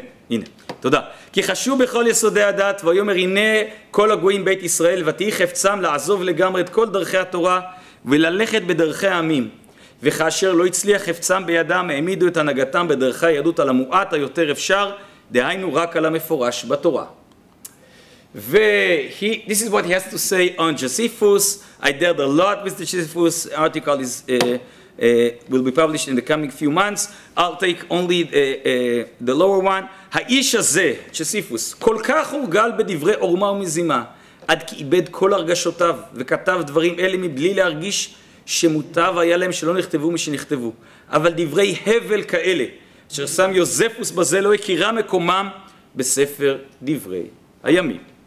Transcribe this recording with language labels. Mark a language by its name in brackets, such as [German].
[Hebrew] הנה, תודה. כי חשוב בכל יסודי הדת, ויאמר הנה כל הגויים בית ישראל, ותהי חפצם לעזוב לגמרי את כל דרכי התורה, וללכת בדרכי העמים. וכאשר לא הצליח חפצם בידם, העמידו את הנהגתם בדרכי היהדות על המועט היותר אפשר, דהיינו רק על המפורש בתורה. [English] This is what he has to say on Josephus. I dealt a lot with the Josephus article. Will be published in the coming few months. I'll take only the lower one. [Hebrew] האיש הזה, Josephus, כל כך הורגל בדברי עורמה ומזימה, עד כי איבד כל הרגשותיו, וכתב דברים אלה מבלי להרגיש שמוטב היה להם שלא נכתבו משנכתבו. אבל דברי הבל כאלה, אשר שם יוזפוס בזה, לא הכירה מקומם בספר דברי הימים.